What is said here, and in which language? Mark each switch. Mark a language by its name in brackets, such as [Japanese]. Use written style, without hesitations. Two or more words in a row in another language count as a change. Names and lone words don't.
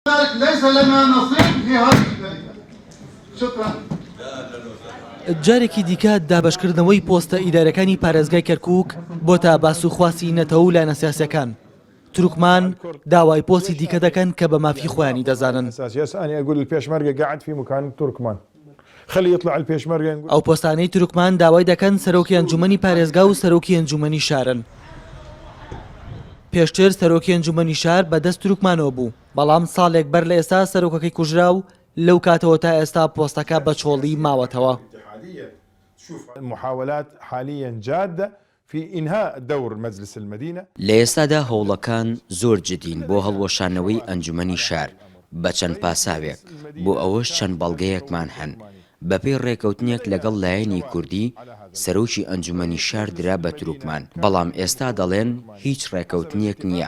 [Arabic] ليس لنا نصيب في هذه الشركة. شكرا. [Central Kurdish] جارێکی دیکە دابەشکردنەوەی پۆستە ئیدارەکانی پارێزگای کەرکووک بۆ تا باسوخواسی نەتەوە و لایەنە سیاسیەکان. تورکمان داوای پۆستی دیکە دەکەن کە بە مافی خۆیانی دەزانن. ئەو پۆستانەی تورکمان داوای دەکەن سەرۆکی ئەنجومەنی پارێزگا و سەرۆکی ئەنجومەنی شارن. پێشتر سەرۆکی ئەنجومەنی شار بەدەست تورکمانەوە بوو، بەڵام ساڵێک بەر لە ئێستا سەرۆکەکەی کوژرا و لەو کاتەوە تا ئێستا پۆستەکە بە چۆڵی ماوەتەوە. [Arabic] محاولات حاليا جادة في إنهاء دور مجلس المدينة. [Central Kurdish] لێستادا هەوڵەکان زۆر جدین بۆ هەڵوەشانەوەی ئەنجومەنی شار بە چەند پاساوێک بۆ ئەوەش چەند بەڵگەیەکمان هەن. بەپێی ڕێکەوتنێک لەگەڵ لایەنی کوردی سەرۆکی ئەنجومەنی شار درا بە تورکمان، بەڵام ئێستا دەڵێن هیچ ڕێکەوتنێک نییە.